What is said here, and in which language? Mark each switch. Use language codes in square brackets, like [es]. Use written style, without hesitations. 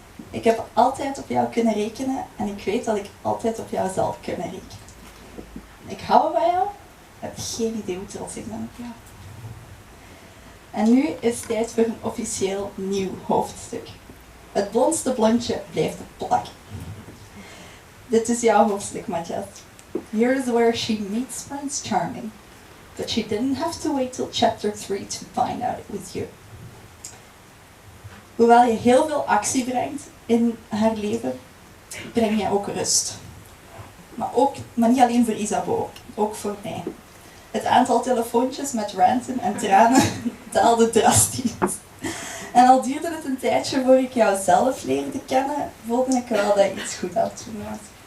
[nl] Ik heb altijd op jou kunnen rekenen en ik weet dat ik altijd op jou zal kunnen rekenen. Ik hou van jou, heb geen idee hoe trots ik ben op jou. En nu is het tijd voor een officieel nieuw hoofdstuk. Het blondste blondje blijft plakken. Dit is jouw hoofdstuk, Matthias. [en] Here is where she meets Prince Charming. But she didn't have to wait till chapter 3 to find out it was you. [nl] Hoewel je heel veel actie brengt in haar leven, breng je ook rust. Maar niet alleen voor Heirbaut, ook voor mij. Het aantal telefoontjes met ranten en tranen daalde drastisch. En al duurde het een tijdje voor ik jou zelf leerde kennen, voelde ik wel dat je iets goed aan het doen was.